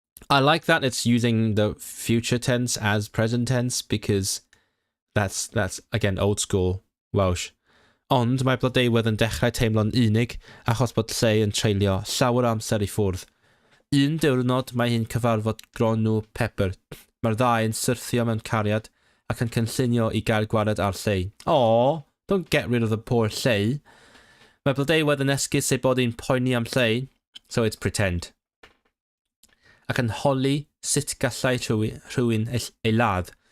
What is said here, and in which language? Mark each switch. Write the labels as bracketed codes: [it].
[en] I like that it's using the future tense as present tense because that's again old school Welsh. [cy] Ond mae blodeuwedd yn dechrau teimlo'n unig achos bod lle yn treulio llawer amser i ffwrdd. Un diwrnod mae hi'n cyfarfod gronw Pepper. Mae'r ddau yn syrthio mewn cariad ac yn cynllunio i gael gwared ar lle. [en] Aww, don't get rid of the poor lle. [cy] Mae blodeuwedd yn esgus ei bod hi'n poeni am lle, [en] so it's pretend. [cy] Ac yn holi sut gallai rhywun ei ladd.